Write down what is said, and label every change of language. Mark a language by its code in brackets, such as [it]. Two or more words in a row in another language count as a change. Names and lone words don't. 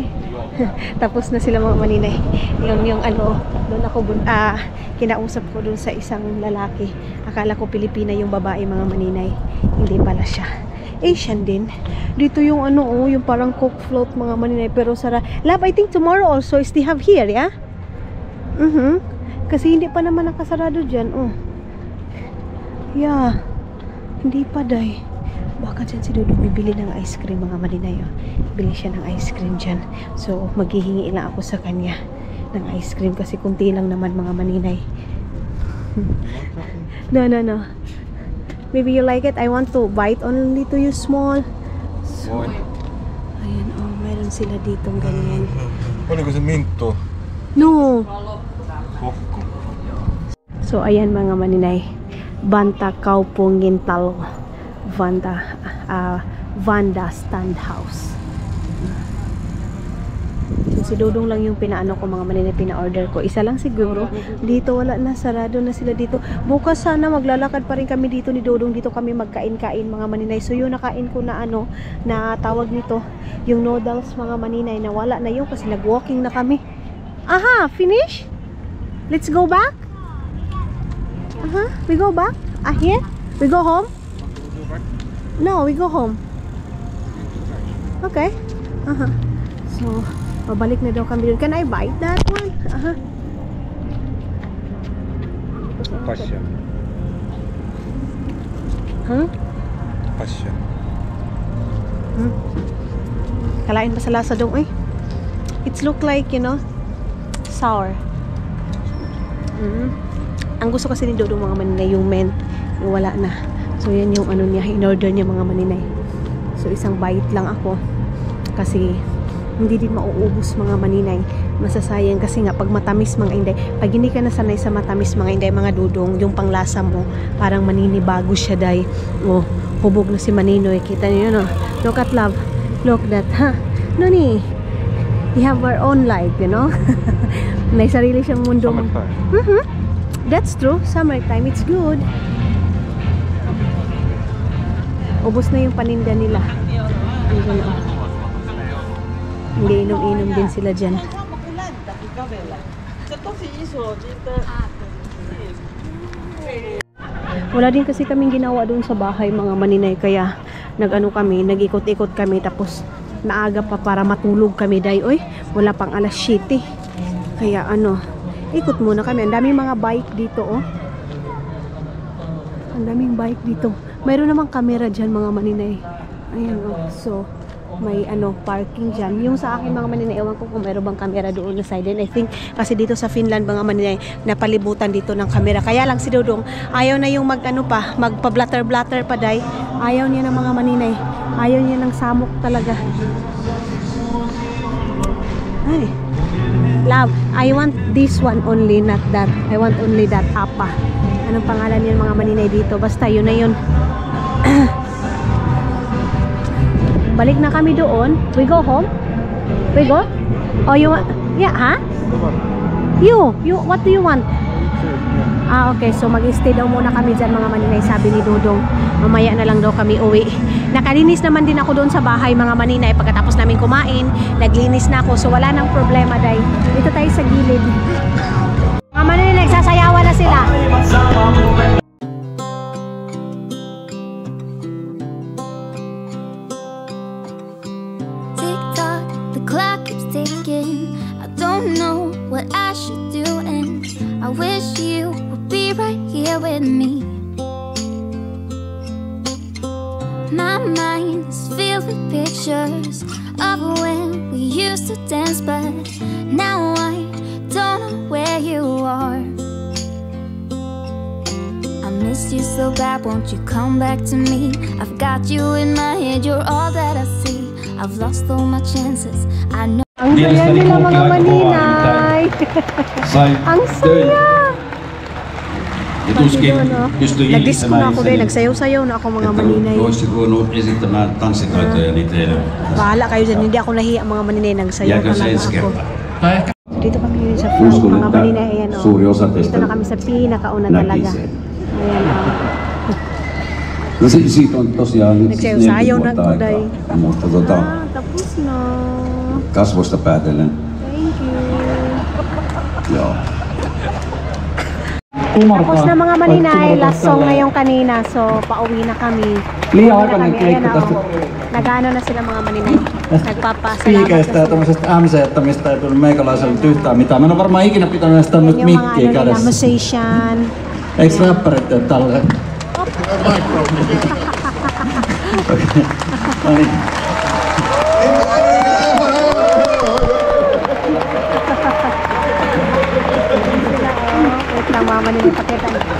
[tl] Tapos na sila mga maninay. Yung doon ako kinausap ko doon sa isang lalaki. Akala ko Pilipina yung babae mga maninay. Hindi pala siya. Asian din. Dito yung ano, oh, yung parang Coke float mga maninay, pero sara. [en] Love, I think tomorrow also is they have here, yeah? [tl] Kasi hindi pa naman nakasarado dyan, oh. Yeah. Hindi pa, day. Baka dyan si Dodo bibili ng [en] ice cream [tl] mga maninay, oh. Bili siya ng [en] ice cream [tl] dyan. So, maghihingi lang ako sa kanya ng [en] ice cream [tl] kasi kunti lang naman mga maninay. [en] No. Maybe you like it. I want to bite only to you small. [tl] So, ayan, oh, meron sila ditong ganyan. [fi] Oliko se minttu? No. Kokko. [tl] So, ayan mga maninay. Banta Kaupungin Talo. Vanda Stand House. So, si Dodong lang yung pinaano ko mga maninay, pina-order ko. Isa lang siguro. Dito wala na, sarado na sila dito. Bukas sana maglalakad pa rin kami dito ni Dodong. Dito kami magkain-kain mga maninay. So yun, nakain ko na ano, na tawag nito, yung noodles mga maninay, na wala na yun kasi nag-walking na kami. [en] Aha, finish? Let's go back? We go back? Here? We go home? No, we go home. Okay. [tl] So, babalik na daw kami dun. [en] Can I bite that one? Passion. Passion. [ceb] Kalain pa sa lasa dong, eh. [en] It's look like, you know, sour. [tl] Ang gusto kasi ni Dodo mga maninay, yung mint, yung wala na. So, yan yung ano niya, in-order niya mga maninay. So, isang bite lang ako. Kasi, hindi din mauubos mga maninay. Masasayang kasi nga, pag matamis mga inday, pag hindi ka nasanay sa matamis mga inday, mga Dudong, yung panglasa mo, parang maninibago siya, day. Oh, hubog na si Maninoy. Kita niyo, [en] no? Look at love. Look that, ha? Noni, we have our own life, you know? [tl] May sarili siyang mundo. [en] Summertime. That's true. Summertime, it's good. [tl] Ubos na yung paninda nila. Andun, oh. Hindi inom-inom din sila dyan. Wala din kasi kaming ginawa doon sa bahay mga maninay, kaya nag-ano kami, nag-ikot-ikot kami, tapos naaga pa para matulog kami, day. Oy, wala pang alas 7. Kaya ano, ikot muna kami. Ang daming mga bike dito, oh. Ang daming bike dito. Mayroon namang camera dyan mga maninay. Ayan, oh. So, may ano, parking dyan. Yung sa akin mga maninay, ewan ko kung mayroon bang camera doon na side. [en] And I think, [tl] kasi dito sa Finland mga maninay, napalibutan dito ng camera. Kaya lang si Dodong, ayaw na yung mag-ano pa, magpa-blatter-blatter pa, day. Ayaw niya ng mga maninay. Ayaw niya ng samok talaga. Ay. [en] Love, I want this one only, not that. I want only that apa. [tl] Anong pangalan niyan mga maninay dito? Basta yun na yun. Balik na kami doon. We go home? We go? Oh, you want? Yeah, ha? You, what do you want? Okay, so mag-stay daw muna kami dyan mga maninay, sabi ni Dodong. Mamaya na lang daw kami uwi. Nakalinis naman din ako doon sa bahay mga maninay. Pagkatapos namin kumain, naglinis na ako. So wala nang problema, day. Dito tayo sa gilid. Mga maninay, nagsasayawan na sila. [en] Tick-tock, the clock keeps ticking. I don't know what I should do, and I wish you would be right here with me. My mind is filled with pictures of when we used to dance, but now I don't know where you are. I missed you so bad, won't you come back to me? I've got you in my head, you're all that I see. I've lost all my chances, I know. [tl] Ang saya nila mga maninay. Ang saya. [fi] Tuskin pystyi [tl] Nag-disco na ako din, nagsayaw-sayaw na ako mga maninay. [fi] Voisiko esittämään tanssitaitoja niitä. [tl] Bahala kayo dyan, hindi ako nahiya mga maninay, nagsayaw [fi] Jääkö [tl] na [fi] se [tl] lang [fi] ensi [tl] ako. [fi] kertaa? [tl] Dito kami yun sa floor, [fi] Uskon, [tl] mga [fi] että [tl] maninay, ayan o. [fi] suuri osa teistä [tl] Dito na kami sa pinakauna talaga. [fi] näki sen. [tl] Ayan o. [fi] No siitä on tosiaan nyt [tl] Nagsayaw-sayaw [fi] 4 [tl] na [fi] vuotta [tl] ko, [fi] aikaa. [tl] day. [fi] Mutta [tl] Tapos na. [fi] kasvoista päätellen, [en] Thank you. [fi] joo. [tl] Tapos na mga maninay, [en] last song [tl] na yung kanina, so pauwi na kami. [fi] Liian aikainen [tl] Ayan [fi] keikka [tl] na, [fi] tästä [tl] oo. Nag-ano na sila mga maninay. Nagpapasalamat [fi] spiikeistä [tl] na [fi] ja [tl] sila. [fi] tämmöisestä MC-mistä ei tullut meikäläiselle nyt yhtään mitään. Mä en ole varmaan ikinä pitänyt sitä nyt [tl] Yan yung mga [fi] mikkiä [tl] ano nila, [fi] kädessä. [tl] musician. [fi] Eiks räppärit tee tälleen? Okei. No niin. [tl] Wait lang, mga maninay, pakita.